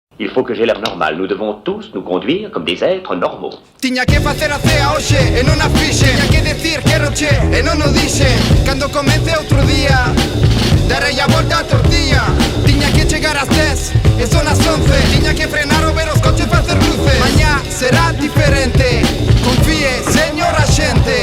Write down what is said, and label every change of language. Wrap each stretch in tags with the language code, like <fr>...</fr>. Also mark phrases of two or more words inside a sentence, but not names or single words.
<fr>Il faut que j'ai l'air normal. Nous devons tous nous conduire comme des êtres normaux.</fr> <gl>Tiña que facer a cea hoxe e non a fixe. Tiña que decir quero che e non o dixe. Cando comece outro día darei a volta a tortilla. Tiña que chegar ás 10 e son as 11. Tiña que frenar o ver os coches facer luces. Mañá será diferente. Confíe, señor axente.</gl>